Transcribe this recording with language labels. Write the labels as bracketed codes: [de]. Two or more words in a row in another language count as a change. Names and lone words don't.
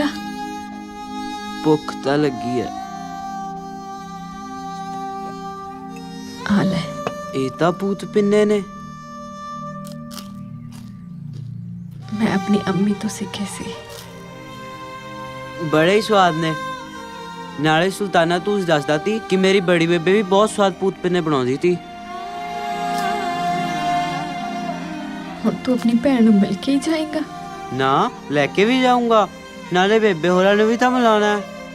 [pa] ਭੁੱਖ ਤਾਂ ਲੱਗੀ ਹੈ। ਆ ਲੈ। ਇਹ ਤਾਂ ਭੂਤ ਪਿੰਨੇ ਨੇ। ਮੈਂ ਆਪਣੀ ਅੰਮੀ ਤੋਂ ਸਿੱਖੇ ਸੀ। ਬੜੇ ਹੀ ਸਵਾਦ ਨੇ। ਨਾਲੇ ਸੁਲਤਾਨਾ ਤੂੰ ਦੱਸਦਾ ਤੀ ਕਿ ਮੇਰੀ ਬੜੀ ਬੇਬੇ ਵੀ ਬਹੁਤ ਸਵਾਦ ਭੂਤ ਪਿੰਨੇ ਬਣਾਉਂਦੀ ਤੀ। ਹੁਣ ਤੂੰ ਆਪਣੀ ਭੈਣ ਨੂੰ ਮਿਲ ਕੇ ਹੀ ਜਾਏਗਾ? ਨਾ ਲੈ ਕੇ ਵੀ ਜਾਊਂਗਾ, ਨਾਲੇ ਬੇਬੇ ਹੋਰਾਂ ਨੂੰ ਵੀ ਤਾਂ ਮਿਲਾਉਣਾ ਹੈ।